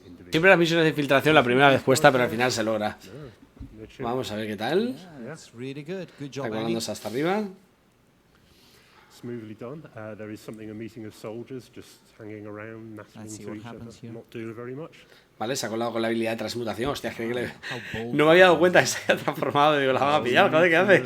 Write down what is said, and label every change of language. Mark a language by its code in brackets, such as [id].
[es] Siempre las misiones de infiltración la primera vez cuesta, pero al final se logra. Vamos a ver qué tal. Está colándose hasta arriba. [en] Smoothly done. There is something a meeting of soldiers just hanging around, nattering to each other, not doing very much. [es] Vale, se ha colado con la habilidad de transmutación. Hostia, no me había dado cuenta que se había transformado. Digo, la van a pillar, joder, ¿qué hace?